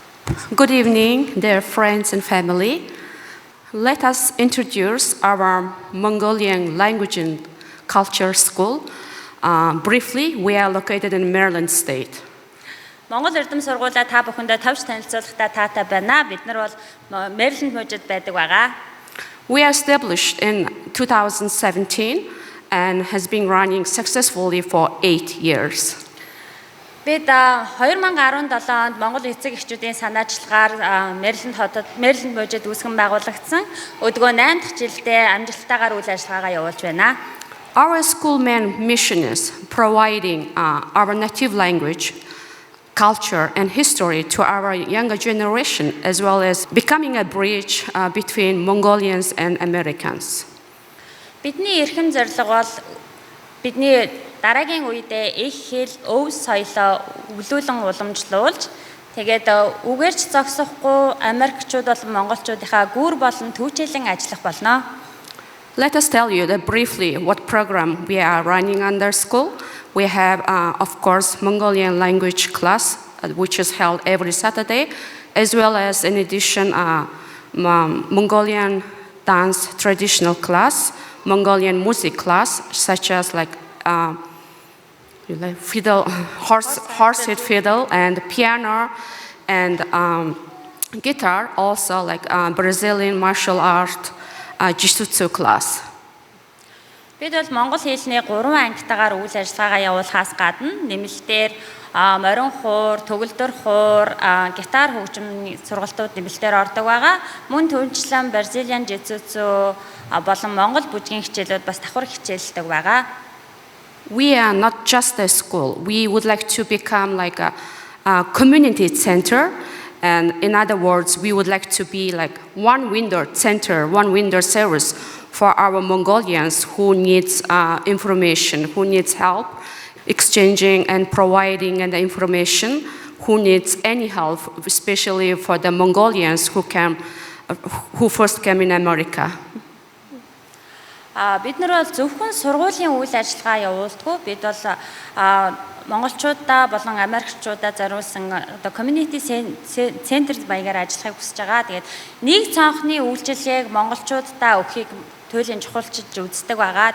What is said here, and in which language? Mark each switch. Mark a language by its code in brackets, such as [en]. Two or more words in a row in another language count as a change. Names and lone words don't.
[en] Good evening, dear friends and family. Let us introduce our Mongolian language and culture school. Briefly, we are located in Maryland State. [mn] Монгол Эрдэм сургуулаа та бүхэндээ тавьж танилцуулахдаа таатай байна. Бид нар бол Maryland мужид байдаг байгаа. [en] We are established in 2017 and has been running successfully for 8 years. [mn] Бид 2017 онд Монгол эцэг эхчүүдийн санаачлагаар Maryland мужид үүсгэн байгуулагдсан. Өдгөө 8 дахь жилдээ амжилттайгаар үйл ажиллагаагаа явуулж байна. [en] Our school main mission is providing our native language, culture and history to our younger generation, as well as becoming a bridge between Mongolians and Americans. [mn] Бидний эрхэм зорилго бол бидний дараагийн үедээ их хэл, өв соёлоо өвлүүлэн уламжлуулж, тэгээд үгээрч зогсохгүй Америкчууд болон Монголчуудынхаа гүр болон түүчээлэн ажиллах болно. [en] Let us tell you that briefly what program we are running under school. We have, of course, Mongolian language class, which is held every Saturday, as well as, in addition, Mongolian dance traditional class, Mongolian music class, such as like fiddle, horse-head fiddle, and piano, and guitar. Also, like Brazilian martial art, jiu-jitsu class. [mn] Бид бол монгол хэлний 3 ангитаагаар үйл ажиллагаагаа явуулахаас гадна нэмэлтээр морин хуур, төгөлдөр хуур, гитар хөгжим сургалтууд нэмэлтээр ордог байгаа. Мөн түүнчлэн [en] Brazilian jiu-jitsu [mn] болон монгол бүжгийн хичээлүүд бас давхар хичээлдэг байгаа. [en] We are not just a school. We would like to become like a community center. And in other words, we would like to be like one window center, one window service for our Mongolians who needs information, who needs help exchanging and providing the information, who needs any help, especially for the Mongolians who first came in America. [mn] Бид нар бол зөвхөн сургуулийн үйл ажиллагаа явуулдаггүй. Бид бол монголчуудаа болон америкчуудаа зориулсан [en] community center [mn] баягаар ажиллахыг хүсэж байгаа. Тэгээд нэг цонхны үйлчилгээг монголчуудаа өгөхийг туйлын чухалчилж үздэг байгаа.